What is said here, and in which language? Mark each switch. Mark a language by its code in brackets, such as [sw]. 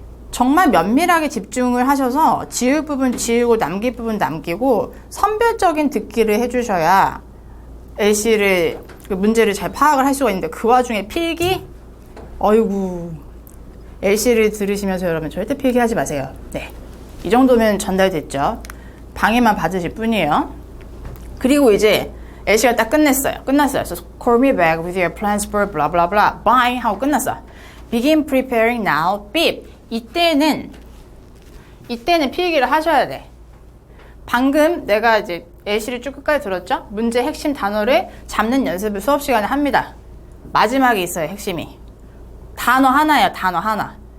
[ko] 정말 면밀하게 집중을 하셔서 지울 부분 지우고 남길 부분 남기고 선별적인 듣기를 해주셔야 LC를 문제를 잘 파악을 할 수가 있는데, 그 와중에 필기? 어이구, LC를 들으시면서 여러분 절대 필기하지 마세요. 네, 이 정도면 전달됐죠. 방해만 받으실 뿐이에요. 그리고 이제 LC가 딱 끝났어요. [en] So call me back with your plans for blah blah blah. Bye [ko] 하고 끝났어. [en] Begin preparing now. beep. [ko] 이때는 필기를 하셔야 돼. 방금 내가 이제 LC를 쭉 끝까지 들었죠? 문제 핵심 단어를 잡는 연습을 수업 시간에 합니다. 마지막에 있어요, 핵심이. 단어 하나예요, 단어 하나.